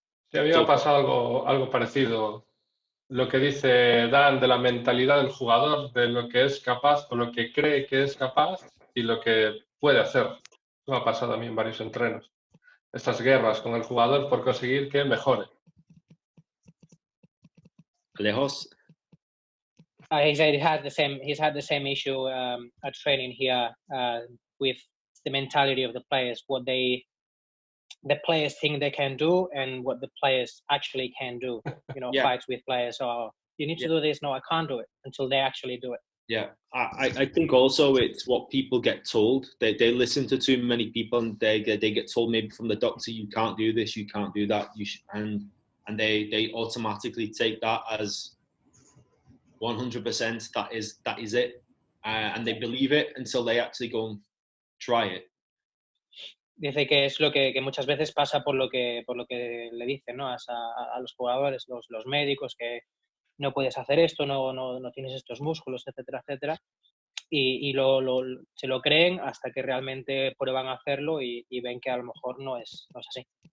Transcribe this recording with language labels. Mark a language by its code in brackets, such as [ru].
[es] Sí, a mí me ha pasado algo parecido. Lo que dice Dan de la mentalidad del jugador, de lo que es capaz o lo que cree que es capaz y lo que puede hacer. Me ha pasado a mí en varios entrenos. Estas guerras con el jugador por conseguir que mejore. Lejos. [en] He said he's had the same issue at training here with the mentality of the players, what the players think they can do and what the players actually can do. You know, fights with players, or you need to do this. No, I can't do it, until they actually do it. Yeah, I think also it's what people get told. They listen to too many people, and they get told maybe from the doctor, you can't do this, you can't do that, and they automatically take that as 100%. That is it, and they believe it until they actually go and try it. [es] Dice que es lo que muchas veces pasa por lo que le dicen, ¿no? a los jugadores, los médicos, que no puedes hacer esto, no tienes estos músculos, etcétera, etcétera. Y se lo creen hasta que realmente prueban a hacerlo y ven que a lo mejor no es así.